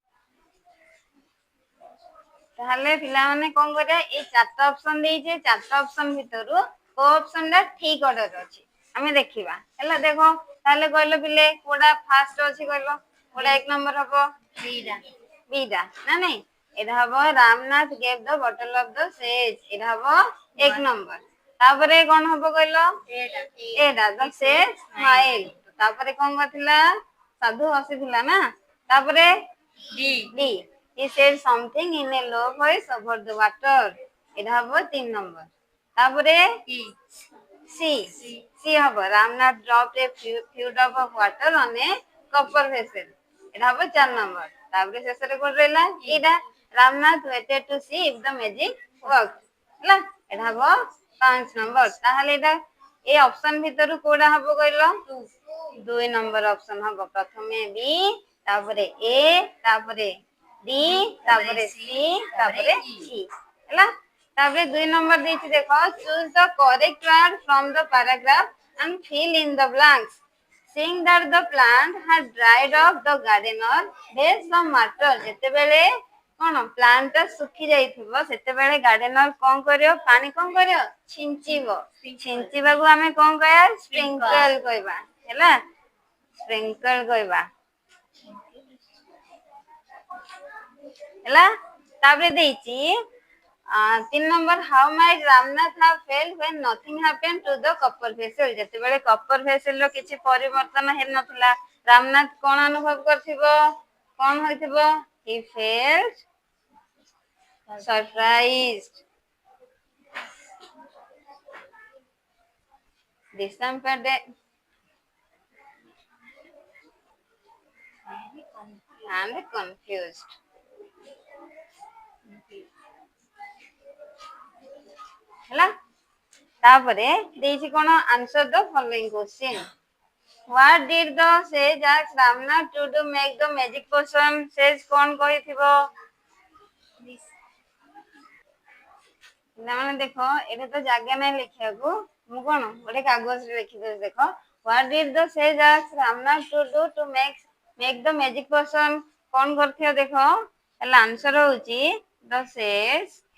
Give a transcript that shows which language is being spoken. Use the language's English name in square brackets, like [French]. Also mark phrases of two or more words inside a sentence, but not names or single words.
[Odia] ତାହେଲେ ପିଲାମାନେ କଣ କରିବା ଏଇ ଚାରିଟା ଅପସନ ଦେଇଛି ଚାରିଟା ଅପସନ ଭିତରୁ କୋଉ ଅପସନ ଟା ଠିକ ଅର୍ଡର ଅଛି ଆମେ ଦେଖିବା ହେଲା ଦେଖ ତାହେଲେ କହିଲ ପିଲେ କୋଉଟା ଫାଷ୍ଟ ଅଛି କହିଲ କୋଉଟା ଏକ ନମ୍ବର ହବ ବିଟା ନା ନାଇଁ ଏଇଟା ହବ ରାମନାଥ [English] gave the bottle of the sage [Odia] ଏଇଟା ହବ ଏକ ନମ୍ବର ତାପରେ କଣ ହବ କହିଲ ଏଇଟା [English] the sage smile [Odia] ତାପରେ କଣ କରିଥିଲା ସାଧୁ ହସିଥିଲା ନା ତାପରେ D [English] he said something in a low voice over the water [Odia] ଏଇଟା ହବ 3 ନମ୍ବର ତାପରେ [English] C ହବ Ramnath dropped a few drops of water on a copper vessel [Odia] ଏଇଟା ହବ 4 ନମ୍ବର ତାପରେ ଶେଷରେ କୋଉଟା ରହିଲା ଏଇଟା [English] Ramnath waited to see if the magic worked [Odia] ହେଲା ଏଇଟା ହବ 5 ନମ୍ବର ତାହେଲେ ଏଇଟା ଏ ଅପସନ ଭିତରୁ କୋଉଟା ହବ କହିଲ 2 ନମ୍ବର ଅପସନ ହବ ପ୍ରଥମେ B ତାପରେ A ତାପରେ D ତାପରେ C ତାପରେ E ହେଲା ତାପରେ 2 ନମ୍ବର ଦେଇଛି [English] ଦେଖ choose the correct word from the paragraph and fill in the blanks seeing that the plant had dried up the gardener faced some matter [Odia] ଯେତେବେଳେ କଣ ପ୍ଲାଣ୍ଟ ଟା ଶୁଖି ଯାଇଥିବ ସେତେବେଳେ ଗାର୍ଡେନର କଣ କରିବ ପାଣି କଣ କରିବ ଛିଞ୍ଚିବାକୁ ଆମେ କଣ କହିବା ସ୍ପ୍ରିଙ୍କଲ କହିବା ହେଲା ସ୍ପ୍ରିଙ୍କଲ କହିବା ହେଲା ତାପରେ ଦେଇଛି 3 ନମ୍ବର [English] how might Ramnath have felt when nothing happened to the copper vessel [Odia] ଯେତେବେଳେ [English] copper vessel [Odia] ର କିଛି ପରିବର୍ତ୍ତନ ହେଇନଥିଲା ରାମନାଥ କଣ ଅନୁଭବ କରିଥିବ କଣ ହୋଇଥିବ [English] he felt surprised disappointed and confused [Odia] ହେଲା ତାପରେ ଦେଇଛି କଣ [English] answer the following question what did the sage ask Ramnath to do make the magic potion sage [Odia] କଣ କହିଥିବ ପିଲାମାନେ ଦେଖ ଏଠି ତ ଜାଗା ନାହିଁ ଲେଖିବାକୁ ମୁଁ କଣ ଗୋଟେ କାଗଜରେ ଲେଖିଦେବି ଦେଖ [English] what did the sage ask Ramnath to do to make the magic potion [Odia] କଣ କରିଥିବ ଦେଖ ହେଲା ଆନ୍ସର ହଉଛି [English] the sage